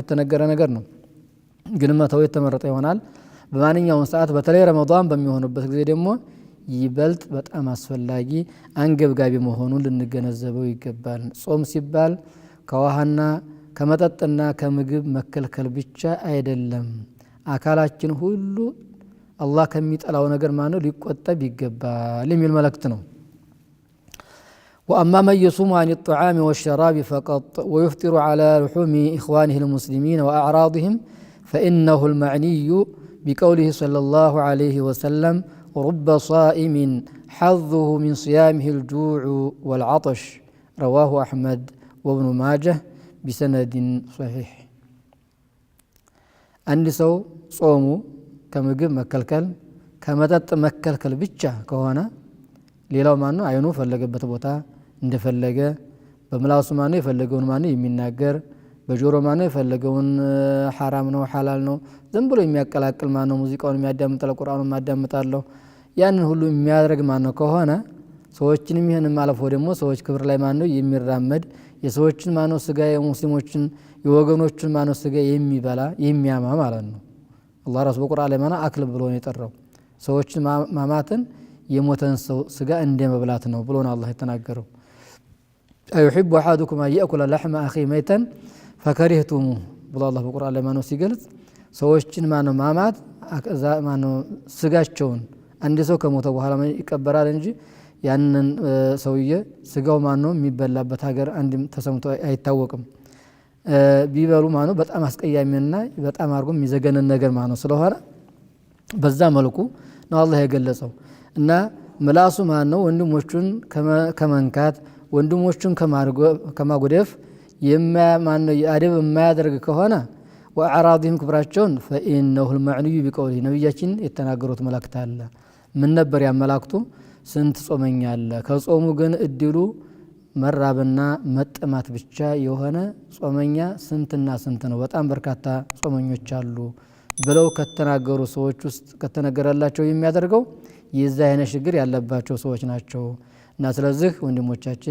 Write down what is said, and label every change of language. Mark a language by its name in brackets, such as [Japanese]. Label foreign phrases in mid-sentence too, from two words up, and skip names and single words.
[Amharic] የተነገረ ነገር ነው ግን መተው የተመረጠ ይሆናል በማንኛውም ሰዓት በተለይ ረመዳን በሚሆንበት ጊዜ ደግሞ ይበልጥ በጣም አስፈላጊ አንገብጋቢ መሆኑን ልንገነዘበው ይገባል ጾም ሲባል ከውሃና ከመጠጥና ከምግብ መከልከል ብቻ አይደለም አካላችን ሁሉ አላህ ከሚጠላው ነገር ማነው ሊቆጠብ ይገባል የሚል መልእክት ነው [Arabic] وأما من يصوم عن الطعام والشراب فقط ويفطر على لحوم إخوانه المسلمين وأعراضهم فإنه المعني بقوله صلى الله عليه وسلم رب صائم حظه من صيامه الجوع والعطش رواه أحمد وابن ماجه بسند صحيح [Amharic] አንድ ሰው ጾሙ ከምግብ መከልከል ከመጠጥ መከልከል ብቻ ከሆነ ሌላው ማነው አይኑ ፈለገበት ቦታ እንደፈለገ በምላሱ ማነው የፈለገውን ማነው የሚናገር በጆሮ ማነው የፈለገውን حرام ነው حلال ነው ዝም ብሎ የሚያቀላቅል ማነው ሙዚቃውን የሚያዳምጣል ቁርአኑን የሚያዳምጣለው ያንን ሁሉ የሚያደርግ ማነው ከሆነ ሰዎችንም ይሄንን ማለፎ ደግሞ ሰዎች ክብር ላይ ማነው የሚራመድ የሰዎችን ማነው ስጋ የሙስሊሞችን የወገኖችን ማነው ስጋ የሚበላ የሚያማ ማለት ነው አላህ ራሱ በቁርአን ላይ ማነው አክል ብሎ ነው የጠራው ሰዎችን ማማትን የሞተን ሰው ስጋ እንደመብላት ነው ብሎ ነው አላህ የተናገረው [Arabic] أيحب أحدكم أن يأكل لحم أخيه ميتا فكرهتموه [Amharic] ብሎ አላህ በቁርአን ላይ ማነው ሲገልጽ ሰዎችን ማነው ማማት ማነው ስጋቸውን አንድ ሰው ከሞተ በኋላ ይቀበራል እንጂ ያንን ሰውዬ ስጋው ማነው የሚበላበት ሀገር አንድም ተሰምቶ አይታወቅም። ቢበሉ ማነው በጣም አስቀያሚና በጣም አርጎ የሚዘገነን ነገር ማነው ስለሆነ በዛ መልኩ ነው አላህ የገለጸው። እና ምላሱ ማነው ወንድሞቹን ከመንካት ወንድሞቹን ከማጉደፍ ማነው አደብ የማያደርግ ከሆነ ወአራዲህም ክብራቸውን [Arabic] فإنه المعني بقوله [Amharic] ነብያችን የተናገሩት መልእክት አለ። ምን ነበር ያመላክቱ? ስንት ጾመኛ አለ ከጾሙ ግን እድሉ መራብና መጠማት ብቻ የሆነ ጾመኛ ስንትና ስንት ነው፣ በጣም በርካታ ጾመኞች አሉ ብለው ከተናገሩ ሰዎች ውስጥ ከተነገረላቸው የሚያደርገው የዛ አይነት ችግር ያለባቸው ሰዎች ናቸው። እና ስለዚህ ወንድሞቻችን